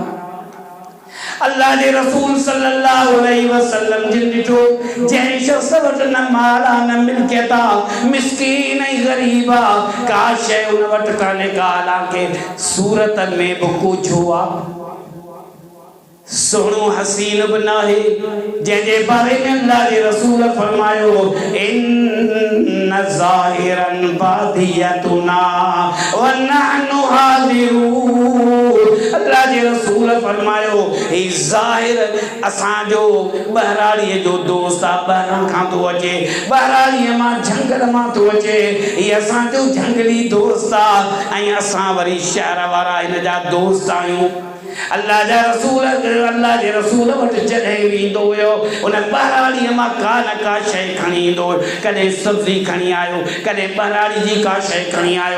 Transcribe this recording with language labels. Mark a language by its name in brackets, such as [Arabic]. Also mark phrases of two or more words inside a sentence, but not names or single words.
[Sindhi] अल्लाह के रसूल [Arabic] صلى الله عليه وسلم [Sindhi] जिन ॾिठो जंहिं शख्स वटि न माल आहे न मिल्कियत आहे मिस्कीन ऐं ग़रीब आहे का शइ उन वटि कान्हे का हालांकि सूरत में बि कुझु आहे सोनो हसीन बि नाहे जंहिंजे बारे में अल्लाह के रसूल फरमायो [Arabic] إن زاهرا باديتنا ونحن حاضرون. [Sindhi] अल्लाह के रसूल फरमायो हे ज़ाहिर असांजो बहराड़ीअ जो दोस्त आहे ॿाहिरां खां थो अचे बहराड़ीअ मां झंगल मां थो अचे हीअ असांजो झंगली दोस्त आहे ऐं असां वरी शहर वारा हिन जा दोस्त आहियूं। अल्लाह जे रसूल वटि जॾहिं वेंदो हुयो उन बहराड़ीअ मां का न का शइ खणी ईंदो हुयो कॾहिं सब्ज़ी खणी आयो कॾहिं बहराड़ी जी का शइ खणी आयो।